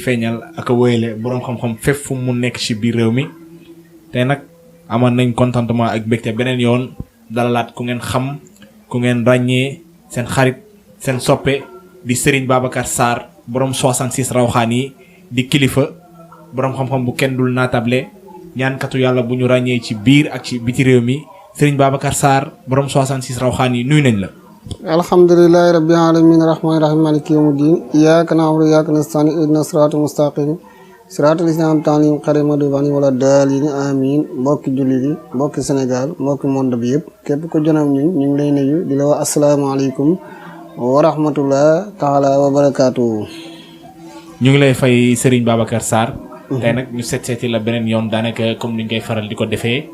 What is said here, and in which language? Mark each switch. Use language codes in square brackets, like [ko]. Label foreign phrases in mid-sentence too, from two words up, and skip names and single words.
[wo] feeñal ak a wéyale boroom xam-xam fépp fu mu nekk ci biir réew mi te nag amoon nañ contentement ak mbégte beneen yoon dalalaat ku ngeen xam ku ngeen ràññee seen xarit seen soppe di Serigne Babacar Sarr borom 66 rawxaan yi di kilifa borom xam-xam bu kenn dul naatable ñaankatu yàlla bu ñu ràññee ci biir ak ci biti réew mi Serigne Babacar Sarr borom 66 rawxaan yi nuyu nañ la. [ar] الحمد لله رب العالمين الرحمن الرحيم مالك يوم الدين إياك نعبد وإياك نستعين اهدنا الصراط المستقيم صراط الذين أنعمت عليهم غير المغضوب عليهم ولا الضالين آمين [wo] mbokki jullit yi mbokki Sénégal mbokki monde bi yëpp képp ko jonam ñu ngi lay nuyu di la wax [ar] السلام عليكم ورحمة الله تعالى وبركاته. [wo] ñu ngi lay fay Serigne Babacar Sarr. tey nag ñu seeti la beneen yoon daanaka comme ni ñu koy faral di ko defee.